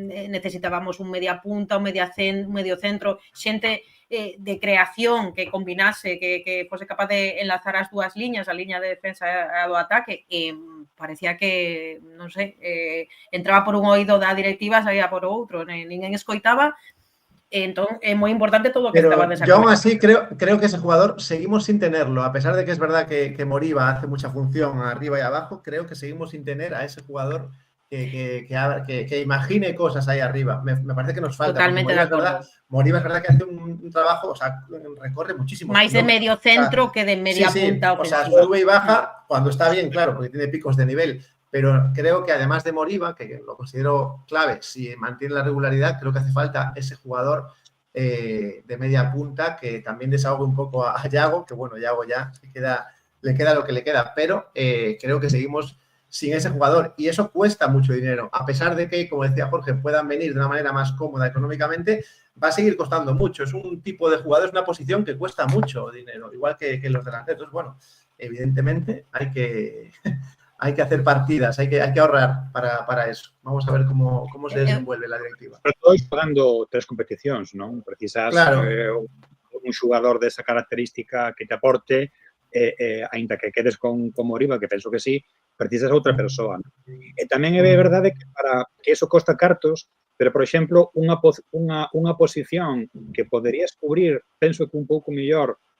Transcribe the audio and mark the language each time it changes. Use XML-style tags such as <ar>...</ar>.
<gl>necesitábamos un media punta, un medio centro, xente de creación que combinase, que fose capaz de enlazar as dúas liñas, a liña de defensa e a do ataque, parecía que, non sei, entraba por un oído da directiva, saía por outro, ninguén escoitaba. Entón, é moi importante todo o que estaba</gl> <es>desacuerdo. Yo aún así creo que ese jugador seguimos sin tenerlo, a pesar de que es verdad que Moriba hace mucha función arriba y abajo, creo que seguimos sin tener a ese jugador que imagine cosas ahí arriba. Me parece que nos falta. Totalmente de acuerdo. Moriba es verdad que hace un trabajo, o sea, recorre muchísimo.</es> <gl>Máis de medio centro que de media punta.</gl> <es>O sea, sube y baja cuando está bien, claro, porque tiene picos de nivel. Pero creo que además de Moriba, que lo considero clave, si mantiene la regularidad, creo que hace falta ese jugador de media punta que también desahogue un poco a Yago, que bueno, Yago ya le queda lo que le queda, pero creo que seguimos sin ese jugador y eso cuesta mucho dinero. A pesar de que, como decía Jorge, puedan venir de una manera más cómoda económicamente, va a seguir costando mucho. Es un tipo de jugador, es una posición que cuesta mucho dinero, igual que los delanteros. Entonces, bueno, evidentemente hay que hacer partidas, hay que ahorrar para eso. Vamos a ver cómo se desenvuelve la directiva.</es> <gl>Pero todo jugando 3 competicións, non? Precisas un xogador desa característica que te aporte, aínda que quedes con Moriba, que penso que sí, precisas outra persoa. E tamén é verdade que para que eso costa cartos, pero, por exemplo, unha posición que poderías cubrir, penso que un pouco mellor</gl>